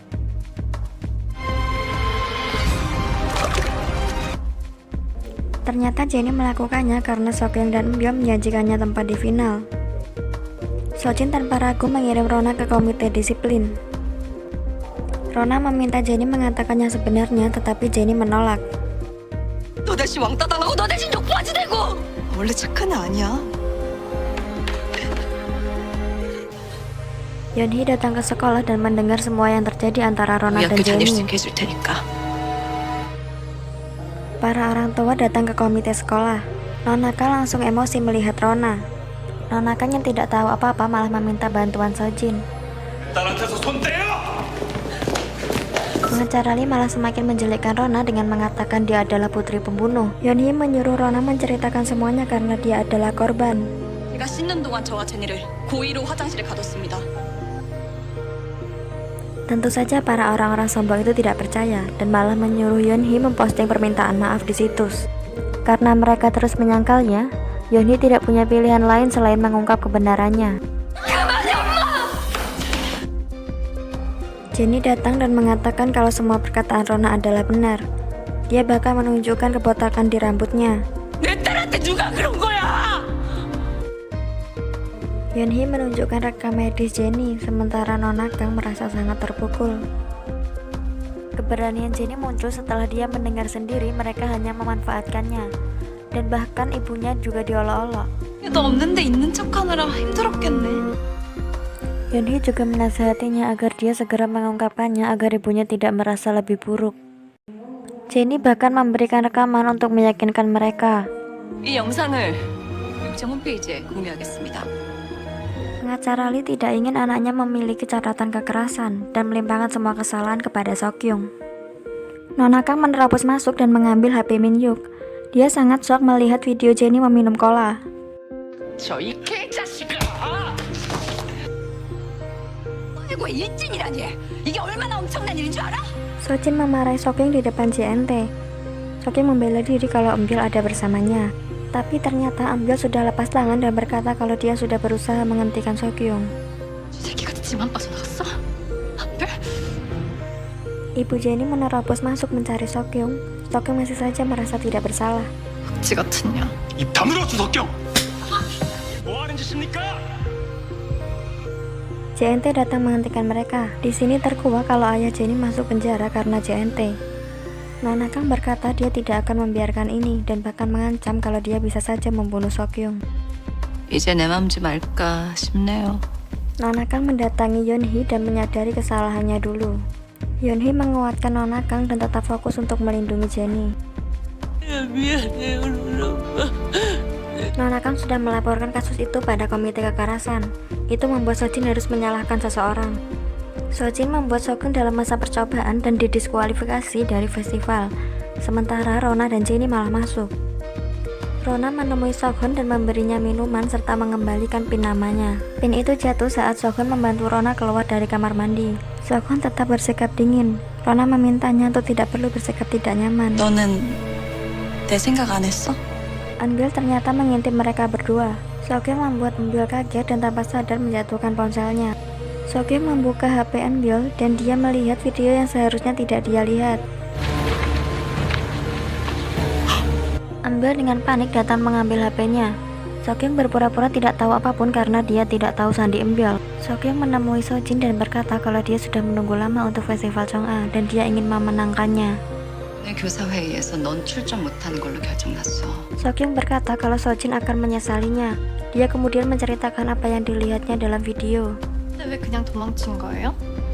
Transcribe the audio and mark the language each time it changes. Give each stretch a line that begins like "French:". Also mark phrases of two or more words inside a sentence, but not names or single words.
Indonesian: Ternyata Jennie melakukannya karena Seokjung dan Eunbyul menjanjikannya tempat di final. Sojin tanpa ragu mengirim Rona ke komite disiplin. Rona meminta Jennie mengatakan yang sebenarnya tetapi Jennie menolak.
Korean: 너 대신 왕따 당하고 너 대신 욕바지 되고. 원래 착한 애 아니야.
Indonesian: Yeonhee datang ke sekolah dan mendengar semua yang terjadi antara Rona dan Jennie.
Korean: 해줄 테니까.
Indonesian: Para orang tua datang ke komite sekolah. Nonaka langsung emosi melihat Rona. Nonaka yang tidak tahu apa-apa malah meminta bantuan Sojin.
Korean: 딸한테서 손 떼요!
Indonesian: Pengacara Lee malah semakin menjelekkan Rona dengan mengatakan dia adalah putri pembunuh. Yeonhee menyuruh Rona menceritakan semuanya karena dia adalah korban.
Korean: 제가 씻는 동안 저와 제니를 고의로 화장실에 가뒀습니다.
Indonesian: Tentu saja para orang-orang sombong itu tidak percaya dan malah menyuruh Yeonhee memposting permintaan maaf di situs. Karena mereka terus menyangkalnya, Yeonhee tidak punya pilihan lain selain mengungkap kebenarannya. Jennie datang dan mengatakan kalau semua perkataan Rona adalah benar. Dia bahkan menunjukkan kebotakan di rambutnya.
Korean: 내 딸한테 누가 그런 거야?
Indonesian: Yeonhee menunjukkan rekam medis Jennie, sementara Nona Kang merasa sangat terpukul. Keberanian Jennie muncul setelah dia mendengar sendiri mereka hanya memanfaatkannya, dan bahkan ibunya juga diolok-olok.
Korean: 너 없는데 있는 척하느라 힘들었겠네.
Indonesian: Yeonhee juga menasihatinya agar dia segera mengungkapkannya agar ibunya tidak merasa lebih buruk. Jennie bahkan memberikan rekaman untuk meyakinkan mereka.
Korean: 이 영상을 육정 홈페이지에 공유하겠습니다.
Indonesian: Pengacara Lee tidak ingin anaknya memiliki catatan kekerasan dan melimpahkan semua kesalahan kepada Seokjung. Nona Kang menerobos masuk dan mengambil HP Min Hyuk. Dia sangat shock melihat video Jennie meminum cola.
Korean: 저이 개자식아! 아이고 일진이라니! 이게 얼마나 엄청난 일인 줄 알아?
Indonesian: Sojin memarahi Seokjung di depan JNT. Seokjung membela diri kalau Eunbyul ada bersamanya. Tapi ternyata Eunbyul sudah lepas tangan dan berkata kalau dia sudah berusaha menghentikan Seokjung.
Korean: 새끼가 집안 빠져나갔어? 안돼?
Indonesian: Ibu Jennie menerobos masuk mencari Seokjung. Seokjung masih saja merasa tidak bersalah.
Korean: 지 같은 년. 입 다물어 주석경! 뭐 하는 짓입니까?
Indonesian: JNT datang menghentikan mereka. Di sini terkuak kalau ayah Jennie masuk penjara karena JNT. Nona Kang berkata dia tidak akan membiarkan ini dan bahkan mengancam kalau dia bisa saja membunuh Seokjung.
Korean: 이제 내 맘 좀 알까 싶네요.
Indonesian: Nona Kang mendatangi Yeonhee dan menyadari kesalahannya dulu. Yeonhee menguatkan Nona Kang dan tetap fokus untuk melindungi Jennie. Nona Kang sudah melaporkan kasus itu pada komite kekerasan. Itu membuat Sojin harus menyalahkan seseorang. Sojin membuat Sokun dalam masa percobaan dan didiskualifikasi dari festival. Sementara Rona dan Jennie malah masuk. Rona menemui Sokun dan memberinya minuman serta mengembalikan pin namanya. Pin itu jatuh saat Sokun membantu Rona keluar dari kamar mandi. Sokun tetap bersikap dingin. Rona memintanya untuk tidak perlu bersikap tidak nyaman.
Korean: 너는 내 생각 안 했어?
Indonesian: Angel ternyata mengintip mereka berdua. Sokyeong membuat Eunbyul kaget dan tanpa sadar menjatuhkan ponselnya. Sokyeong membuka HP Eunbyul dan dia melihat video yang seharusnya tidak dia lihat. Eunbyul dengan panik datang mengambil HP-nya. Sokyeong berpura-pura tidak tahu apapun karena dia tidak tahu sandi Eunbyul. Sokyeong menemui Sojin dan berkata kalau dia sudah menunggu lama untuk festival Chong'a dan dia ingin memenangkannya.
Korean: 오늘 교사 회의에서 넌 출전 못하는 걸로 결정났어.
Indonesian: Sokyeong berkata kalau Sojin akan menyesalinya. Dia kemudian menceritakan apa yang dilihatnya dalam video.
Korean: 근데 왜 그냥 도망친 거예요?